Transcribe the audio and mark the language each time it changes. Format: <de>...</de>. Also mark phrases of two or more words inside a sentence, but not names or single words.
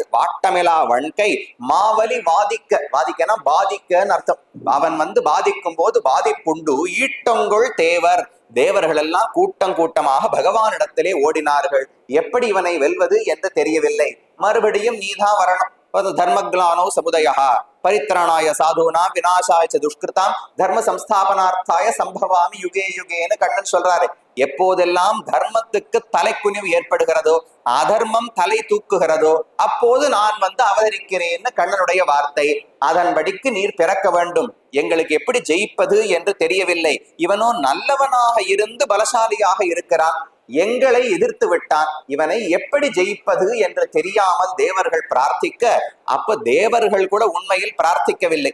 <ta>வாட்டமிலா வன்கை மாவலி வாதிக்க, வாதிக்கனா பாதிக்கன்னு அர்த்தம். அவன் வந்து பாதிக்கும் போது பாதிப்புண்டு. ஈட்டங்கொள் தேவர், தேவர்கள் எல்லாம் கூட்டம் கூட்டமாக பகவானிடத்திலே ஓடினார்கள். எப்படி இவனை வெல்வது என்று தெரியவில்லை. மறுபடியும் நீதான் வரணும்.</ta> <sa>धर्मग्लानो समुदया परित्राणाय साधूना विनाशाय दुष्कृताम् धर्म संस्थापनार्थाय सम्भवामि युगे</sa> <ta>யுகேன்னு கண்ணன் சொல்றாரு. எப்போதெல்லாம் தர்மத்துக்கு தலைக்குனிவு ஏற்படுகிறதோ, அதர்மம் தலை தூக்குகிறதோ, அப்போது நான் வந்து அவதரிக்கிறேன்னு கண்ணனுடைய வார்த்தை. அதன்படிக்கு நீர் பிறக்க வேண்டும். எங்களுக்கு எப்படி ஜெயிப்பது என்று தெரியவில்லை. இவனோ நல்லவனாக இருந்து பலசாலியாக இருக்கிறான், எங்களை எதிர்த்து விட்டான், இவனை எப்படி ஜெயிப்பது என்று தெரியாமல் தேவர்கள் பிரார்த்திக்க, அப்ப தேவர்கள் கூட உண்மையில் பிரார்த்திக்கவில்லை.</ta>